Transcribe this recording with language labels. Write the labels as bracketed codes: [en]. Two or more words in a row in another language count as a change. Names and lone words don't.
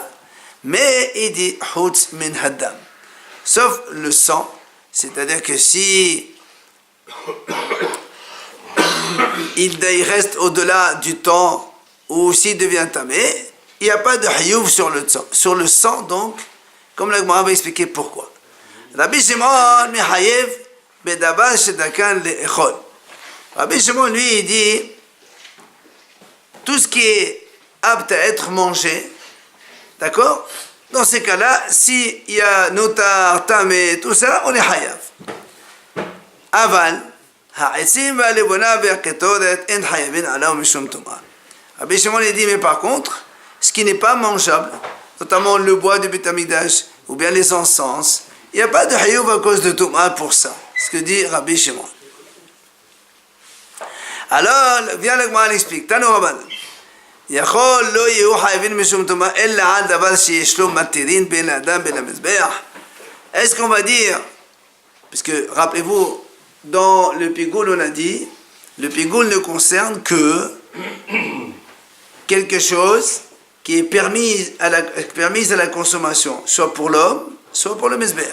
[fr] Mais il dit [he] חוץ מן הדם. [fr] Sauf le sang, c'est-à-dire que si il reste au-delà du temps ou s'il devient tamé, il n'y a pas de hayouv sur le sang. Sur le sang, donc, comme la Gemara va expliquer pourquoi. [he] רבי שמעון מחייב בדבר שדרכו לאכול. [fr] Rabbi Shimon, lui, il dit tout ce qui est apte à être mangé, d'accord? Dans ces cas-là, s'il y a notar, tamé, tout ça, on est hayav. [he] אבל העצים והלבונה והקטורת אין חייבין עליהם משום טומאה. [fr] Rabbi Shimon, il dit, mais par contre, ce qui n'est pas mangeable, notamment le bois du Beit Hamikdash, ou bien les encens, il n'y a pas de hayouv à cause de Touma pour ça. Ce que dit Rabbi Shimon. Alors, viens le Gemara l'explique. [he] תנו רבנן. יכול לא יהיו חייבים משום טומאה אלא על דבר שיש לו מתירין בין האדם בין המזבח. [fr] Est-ce qu'on va dire, parce que rappelez-vous, dans le pigoul on a dit, le pigoul ne concerne que quelque chose qui est permise à la consommation, soit pour l'homme, soit pour le mezbeach.